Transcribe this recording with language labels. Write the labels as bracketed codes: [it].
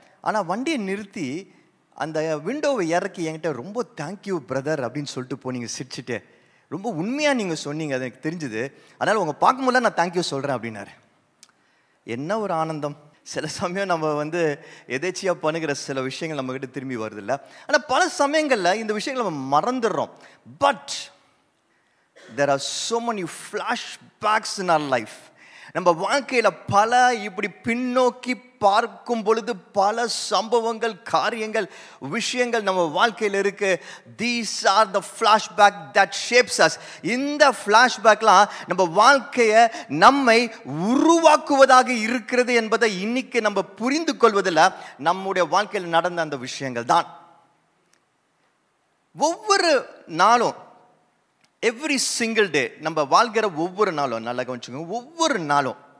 [ta] ஆனால் வண்டியை நிறுத்தி அந்த விண்டோவை இறக்கி என்கிட்ட ரொம்ப தேங்க்யூ பிரதர் அப்படின்னு சொல்லிட்டு போனீங்க சிரிச்சுட்டு. ரொம்ப உண்மையாக நீங்கள் சொன்னீங்க, அது எனக்கு தெரிஞ்சுது. அதனால் உங்கள் பார்க்கும்போது நான் தேங்க்யூ சொல்கிறேன் அப்படின்னாரு. என்ன ஒரு ஆனந்தம். சில சமயம் நம்ம வந்து எதேச்சியாக பண்ணுகிற சில விஷயங்கள் நம்மக்கிட்ட திரும்பி வருதில்ல. ஆனால் பல சமயங்களில் இந்த விஷயங்களை நம்ம மறந்துடுறோம். [en] But there are so many flashbacks in our life. [ta] நம்ம வாழ்க்கையில் பல இப்படி பின்னோக்கி பார்க்கும் பொழுது பல சம்பவங்கள், காரியங்கள், விஷயங்கள் நம்ம வாழ்க்கையில் இருக்கு. [en] These are the flashback that shapes us. [ta] இந்த flashbackலாம் நம்ம வாழ்க்கையை நம்மை உருவாக்குவதாக இருக்கிறது என்பதை இன்னைக்கு நம்ம புரிந்து கொள்வதில் நம்முடைய வாழ்க்கையில் நடந்த அந்த விஷயங்கள் தான். ஒவ்வொரு நாளும், [en] every single day, [ta] நம்ம வாழ்கிற ஒவ்வொரு நாளும், நல்லா கவனிச்சுக்கோங்க, ஒவ்வொரு நாளும்